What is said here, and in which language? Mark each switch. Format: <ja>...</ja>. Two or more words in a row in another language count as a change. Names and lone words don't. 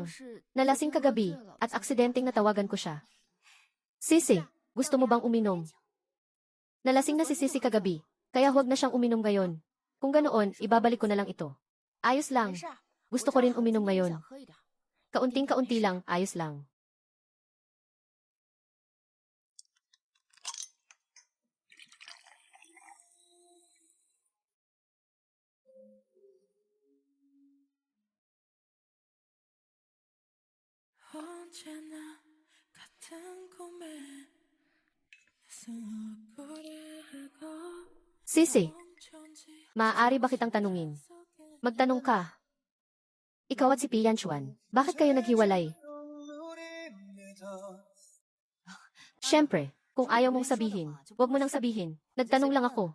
<tl>Nalasing kagabi at aksidenteng natawagan ko siya. Sisi, gusto mo bang uminom? Nalasing na si Sisi kagabi, kaya huwag na siyang uminom ngayon. Kung ganoon, ibabalik ko na lang ito. Ayos lang. Gusto ko rin uminom ngayon. Kaunting-kaunti lang, ayos lang.</tl> <ko>언제나 같은 꿈에 수고를 하고</ko> <tl>Sisi, maaari ba kitang tanungin? Magtanong ka. Ikaw at si Pian Chuan, bakit kayo naghiwalay? Siyempre, kung ayaw mong sabihin, huwag mo nang sabihin. Nagtanong lang ako.</tl>